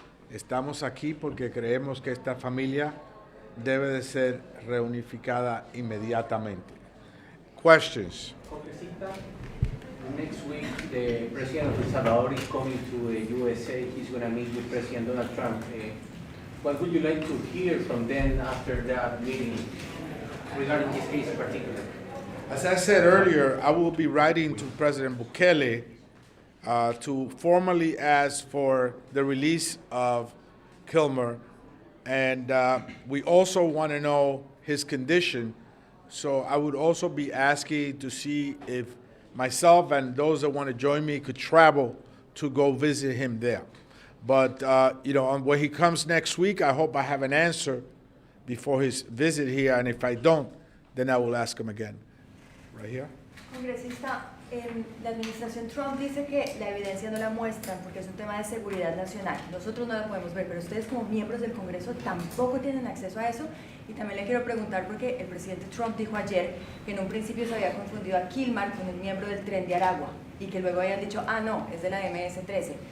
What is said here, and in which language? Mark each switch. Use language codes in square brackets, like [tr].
[es] Estamos aquí porque creemos que esta familia debe de ser reunificada inmediatamente. [en] Questions? Next week, the president of El Salvador is coming to the USA. He's going to meet with President Donald Trump. What would you like to hear from them after that meeting regarding this case in particular? As I said earlier, I will be writing to President Bukele to formally ask for the release of Kilmer. And we also want to know his condition. So I would also be asking to see if myself and those that want to join me could travel to go visit him there. But, when he comes next week, I hope I have an answer before his visit here. And if I don't, then I will ask him again. Right here. [es] Congresista, La administración Trump dice que la evidencia no la muestran porque es un tema de seguridad nacional. Nosotros no la podemos ver, pero ustedes como miembros del Congreso tampoco tienen acceso a eso. Y también le quiero preguntar porque el presidente Trump dijo ayer que en un principio se había confundido a Kilmar con un miembro del Tren de Aragua y que luego habían dicho, ah, no, es de la MS-13.